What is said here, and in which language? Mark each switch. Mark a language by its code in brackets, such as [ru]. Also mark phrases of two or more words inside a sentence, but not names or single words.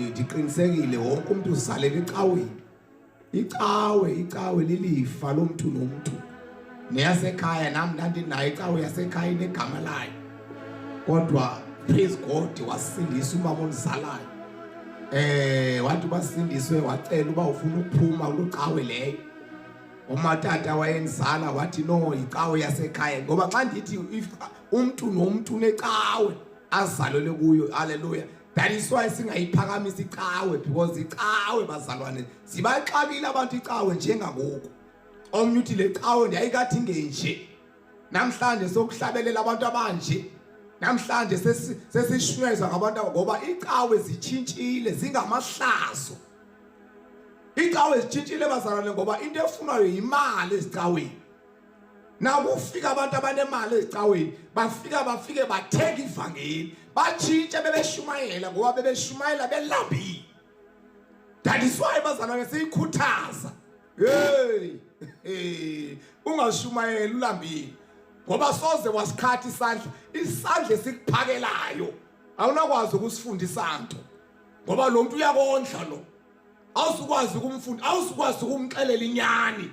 [xh] ndiqinisekile wonke umuntu uzalela ecaweni icawe lilifa lomuntu nomuntu neyasekhaya nami ndandinayo icawe yasekhaya negama layo kodwa [en] praise God [xh] wasindisa umama onizalayo wathi basindiswe wacela uba ufuna ukuphuma kucawe leyo umatata wayenizala wathi no icawe yasekhaya ngoba xa ndithi umuntu nomuntu necawe azalwe kuyo haleluya. [en] That is why [xh] singayiphakamisa icawe because icawe bazalwane sibaxabile abantu icawe njengangoku omnye uthi le cawe ndiyayikathi ngenje namhlanje sokuhlabelela abantu abanje namhlanje sesishweza ngabantu ngoba icawe zitshintshile zingamahlazo. Icawe zitshintshile bazalwane ngoba into efunwayo imali ezicaweni. Nakufika abantu abanemali ezicaweni bafike bathenga ivangeli batshintshe bebeshumayela ngoba bebeshumayela belambile. [en] That is why [xh] bazalwane siyikhuthaza ungashumayela ulambile ngoba soze wasikhathi isandla esikuphakelayo awunakwazi ukusifundisa nto ngoba lo muntu uyakondla lo awusukwazi ukumfunda awusukwazi ukumxelela inyani.